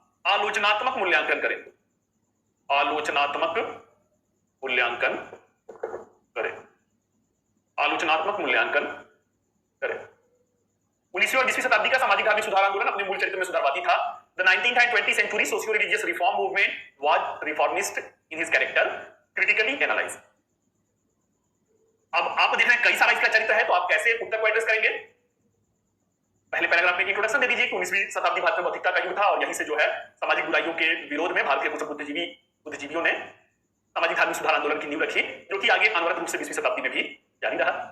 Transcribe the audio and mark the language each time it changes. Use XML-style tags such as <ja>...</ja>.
<hi>आलोचनात्मक मूल्यांकन करें, आलोचनात्मक मूल्यांकन करें, आलोचनात्मक मूल्यांकन करें। 19वीं और 20वीं शताब्दी का सामाजिक धार्मिक सुधार आंदोलन अपने मूल चरित्र में सुधारवादी था।</hi> <en>The 19th and 20th century socio-religious reform movement was reformist in his character, critically analyzed.</en> <hi>अब आप देख रहे हैं कई सारा इसका चरित्र है, तो आप कैसे उत्तर को एड्रेस करेंगे? पहले पैराग्राफ में इंट्रोडक्शन दे दीजिए कि 19वीं शताब्दी भारत में बौद्धिकता का युग था और यहीं से जो है सामाजिक बुराइयों के विरोध में भारत के कुछ बुद्धिजीवियों ने सामाजिक धार्मिक सुधार आंदोलन की नींव रखी, जो कि आगे अनवरत रूप से 20वीं शताब्दी में भी जारी रहा।</hi>